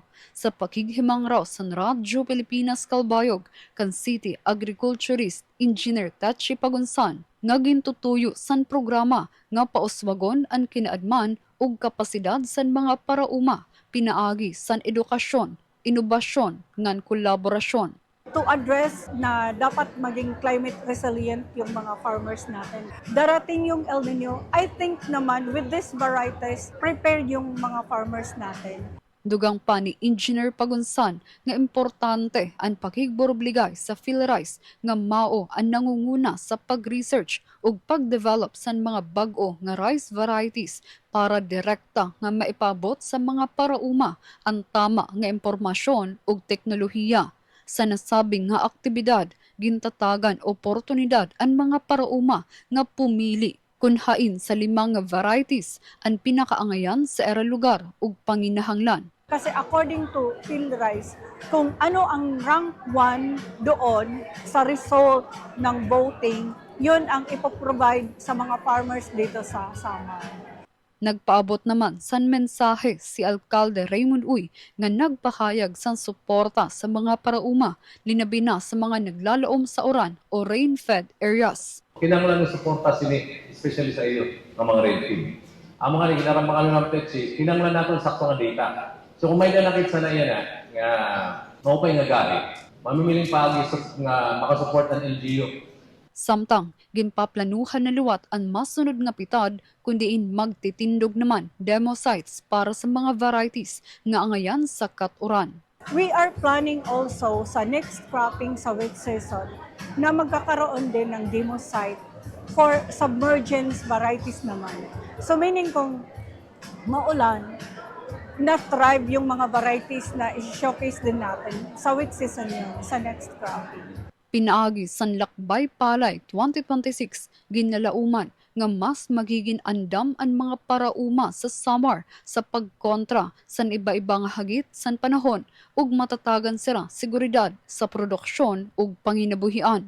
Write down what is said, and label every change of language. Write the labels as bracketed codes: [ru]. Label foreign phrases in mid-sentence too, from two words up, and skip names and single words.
[war] Sa pakighimang raw san Radyo Pilipinas Calbayog kan City Agriculturist Engineer Tachi Pagunsan nga gintutuyo san programa nga pauswagon ang kinaadman ug kapasidad san mga parauma pinaagi san edukasyon, inobasyon ngan kolaborasyon. [en] To address [tl] na dapat maging [en] climate resilient [tl] yung mga farmers natin. Darating yung El Nino, [en] I think naman with these varieties, prepared yung mga farmers natin. [war] Dugang pa ni Engineer Pagunsan nga importante ang pakigborobligay sa PhilRice nga mao ang nangunguna sa pag-research ug pag-develop sa mga bag-o nga rice varieties para direkta nga maipabot sa mga parauma ang tama nga impormasyon ug teknolohiya. Sa nasabing nga aktibidad, gintatagan oportunidad ang mga parauma nga pumili kunhain sa 5 nga varieties ang pinakaangayan sa era lugar ug panginahanglan. [tl] Kasi according to PhilRice, kung ano ang rank 1 doon sa result ng voting, yun ang ipoprovide sa mga farmers dito sa Samar. [war] Nagpaabot naman san mensahe si Alkalde Raymond Uy nga nagpahayag san suporta sa mga parauma linabi na sa mga naglalaom sa uran o rain-fed areas. Kinanglan ng suporta sini, especially sa iyo, ng mga red team. Ang mga naginaram mga ng PEPSI, kinanglan natin sakto nga data. So kung may nanakit sana yan nga maupay nga gali, mamimiling paagi nga makasupport ng LGU. Samtang, ginpaplanuhan na luwat ang masunod nga pitad kundiin magtitindog naman demo sites para sa mga varieties nga angayan sa katuran. [en] We are planning also sa next cropping sa wet season [tl] na magkakaroon din ng [en] demo site for submergence varieties naman. [tl] So meaning kung maulan, na-thrive yung mga varieties na i-showcase din natin sa [en] wet season [tl] yun, sa [en] next cropping. [war] Pinaagi san Lakbay Palay 2026 ginalauman nga mas magiging andam ang mga parauma sa Samar sa pagkontra san iba-ibang hagit san panahon ug matatagan sila seguridad sa produksyon ug panginabuhian.